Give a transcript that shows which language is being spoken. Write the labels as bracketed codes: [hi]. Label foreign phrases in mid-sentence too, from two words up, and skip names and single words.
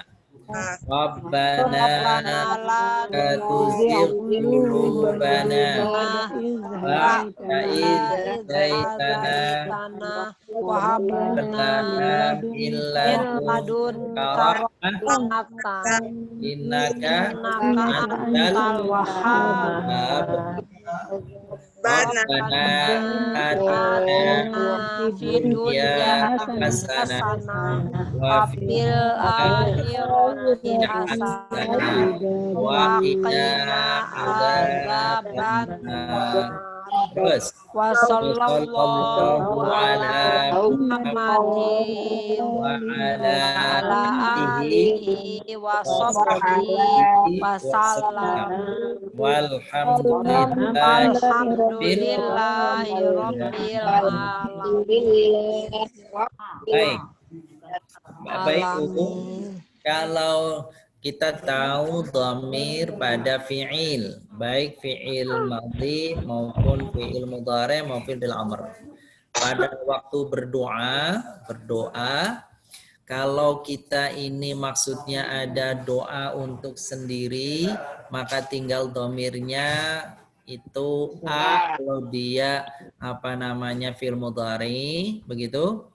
[ar] ربنا لا تزغ قلوبنا بعد إذ هديتنا وهب لنا من لدنك رحمة إنك أنت الوهاب. ربنا آتنا في الدنيا حسنة وفي الآخرة حسنة وقنا عذاب النار. Terus وصلى الله على محمد وعلى آله وصحبه وسلم. والحمد لله رب العالمين. [id] Baik, Bapak Ibu, kalau kita tahu dhamir pada fi'il, baik [ar] فعل ماضي [id] maupun [ar] فعل مضارع [id] maupun [ar] فعل أمر. [id] Pada waktu berdoa, kalau kita ini maksudnya ada doa untuk sendiri, maka tinggal dhamirnya itu kalau dia [ar] فعل مضارع, [id] begitu.